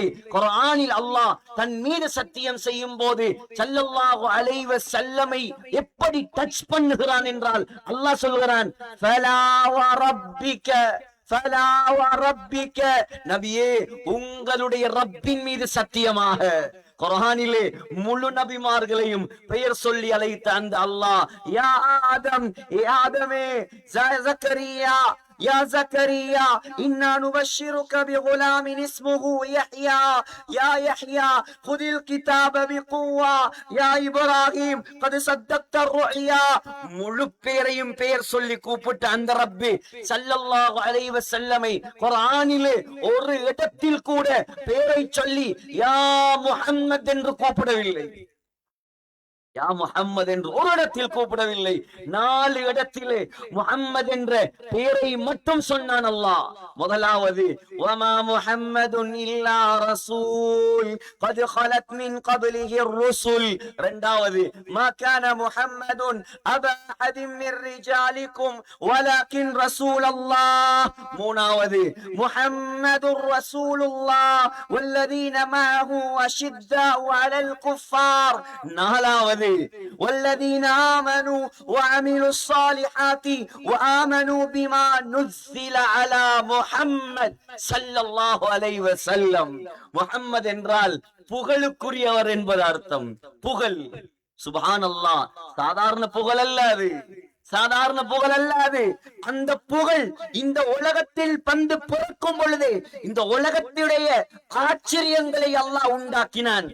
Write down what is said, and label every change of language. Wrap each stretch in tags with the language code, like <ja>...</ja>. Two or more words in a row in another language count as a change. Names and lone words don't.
<ta>குர்ஆனில் அல்லாஹ் தன் மீது சத்தியம் செய்யும் போது</ta> <ar>صلى الله عليه وسلم</ar> <ta>எப்படி டச் பண்ணுகிறான் என்றால் அல்லாஹ் சொல்கிறான்,</ta> <ar>فلا وربك, فلا وربك,</ar> <ta>நபியே உங்களுடைய ரப்பின் மீது சத்தியமாக. குர்ஆனிலே முழு நபிமார்களையும் பெயர் சொல்லி அழைத்த அந்த அல்லாஹ்,</ta> <ar>يا آدم, يا آدم,</ar> <ta>ஜக்கரியா,</ta> <ar>يا زكريا إنا نبشرك بغلام اسمه يحيى يا يحيى خذ الكتاب بقوة يا إبراهيم قد صدقت الرؤيا.</ar> <ta>முழு பேரையும் பெயர் சொல்லி கூப்பிட்ட அந்த ரப்பி</ta> <ar>صلى الله عليه وسلم</ar> <ta>குர்ஆனிலே ஒரு இடத்தில் கூட பெயரை சொல்லி</ta> <ar>يا محمد</ar> <ta>என்று கூப்பிடவில்லை.</ta> <ar>يا محمد</ar> <ta>என்று ஒரு இடத்தில் கூப்பிடவில்லை, 4 இடத்திலே முஹம்மது என்ற பெயரை மட்டும் சொன்னான் அல்லாஹ். முதலாவது</ta> <ar>وما محمد إلا رسول قد خلت من قبله الرسل.</ar> <ta>இரண்டாவது</ta> <ar>ما كان محمد ابا احد من رجالكم ولكن رسول الله.</ar> <ta>மூணாவது</ta> <ar>محمد رسول الله والذين معه اشداء على الكفار.</ar> <ta>நாலாவது</ta> <ar>والذين آمنوا وعملوا الصالحات وآمنوا بما نزل على محمد صلى الله عليه وسلم.</ar> <ta>முஹம்மது என்றால் புகழுக்குரியவர் என்பது அர்த்தம். புகழ், சுப்ஹானல்லாஹ், சாதாரண புகழ் அல்ல அது, சாதாரண புகழ் அல்ல அது. அந்த புகழ் இந்த உலகத்தில் பந்து பிறக்கும் பொழுது இந்த உலகத்துடைய ஆச்சரியங்களை அல்லாஹ் உண்டாக்கினான்.</ta>